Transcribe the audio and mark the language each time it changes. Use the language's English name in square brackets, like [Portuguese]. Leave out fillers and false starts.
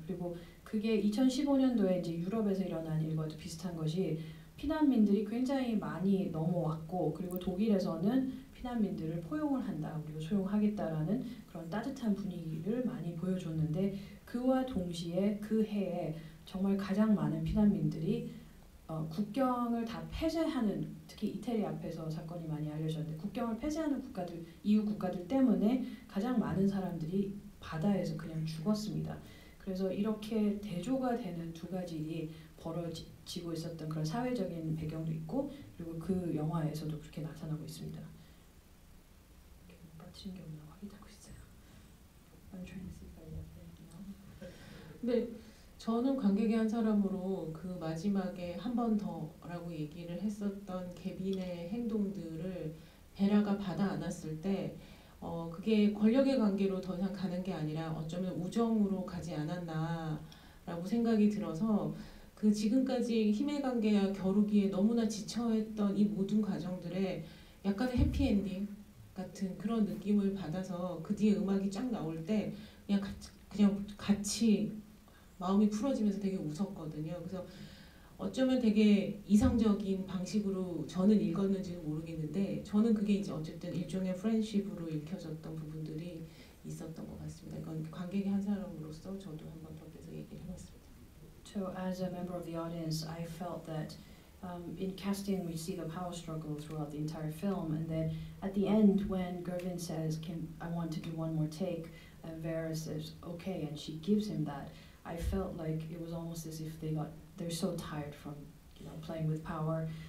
[Korean] 그리고 그게 2015년도에 이제 유럽에서 일어난 일과도 비슷한 것이 피난민들이 굉장히 많이 넘어왔고 그리고 독일에서는 피난민들을 포용을 한다 그리고 소용하겠다라는 그런 따뜻한 분위기를 많이 보여줬는데 그와 동시에 그 해에 정말 가장 많은 피난민들이 국경을 다 폐쇄하는 특히 이태리 앞에서 사건이 많이 알려졌는데 국경을 폐쇄하는 국가들 EU 국가들 때문에 가장 많은 사람들이 바다에서 그냥 죽었습니다. 그래서 이렇게 대조가 되는 두 가지 일이 벌어지고 있었던 그런 사회적인 배경도 있고 그리고 그 영화에서도 그렇게 나타나고 있습니다. 빠뜨린 게 없나 확인하고 있어요. [English] I'm trying to see if I left anything out. [Korean] 네, 저는 관객의 한 사람으로 그 마지막에 한 번 더라고 얘기를 했었던 케빈의 행동들을 베라가 받아 안았을 때 그게 권력의 관계로 더 이상 가는 게 아니라 어쩌면 우정으로 가지 않았나라고 생각이 들어서 그 지금까지 힘의 관계와 겨루기에 너무나 지쳐했던 이 모든 과정들에 약간의 해피엔딩 같은 그런 느낌을 받아서 그 뒤에 음악이 쫙 나올 때 그냥 같이 마음이 풀어지면서 되게 웃었거든요. 그래서 어쩌면 되게 이상적인 방식으로 저는 읽었는지는 모르겠는데 저는 그게 이제 어쨌든 일종의 프렌십으로 읽혀졌던 부분들이 있었던 것 같습니다. 이건 관객의 한 사람으로서 저도 한 번 더 그래서 얘기를 해봤습니다. [English] So as a member of the audience, I felt that in casting we see the power struggle throughout the entire film, and then at the end when Gervin says, I want to do one more take, and Vera says, okay, and she gives him that, I felt like it was almost as if they're so tired from playing with power.